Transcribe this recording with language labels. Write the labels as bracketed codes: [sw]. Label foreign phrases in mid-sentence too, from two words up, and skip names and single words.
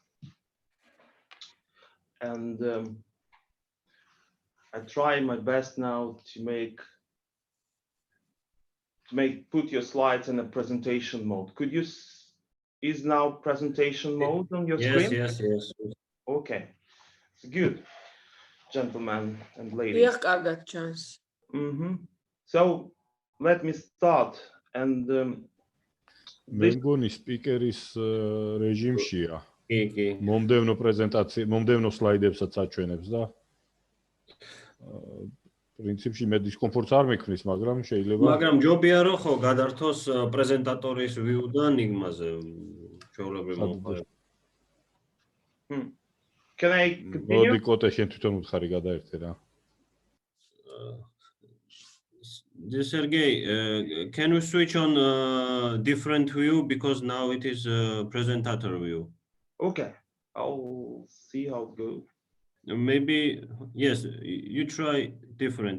[en] And I try my best now to put your slides in a presentation mode. Could you, is now presentation mode on your screen? Yes. Okay, good, gentlemen and ladies. So let me start. And [ka] მე მგონი სპიკერის რეჟიმშია. მომდევნო პრეზენტაცია, მომდევნო სლაიდებსაც აჩვენებს და პრინციპში მე დისკომფორტს არ მექმნის, მაგრამ შეიძლება. მაგრამ ჯობია რომ ხო გადართოს პრეზენტატორის ვიუდან იგმაზე ჩვეულებრივ მომხმარებლად. [en] Can I continue? [ka] მოდი კოტე შენ თვითონ უთხარი გადაერთე რა. [en] Sergei, can you switch on different view because now it is presentator view? Okay, I'll see how it goes. Maybe, yes, you try different.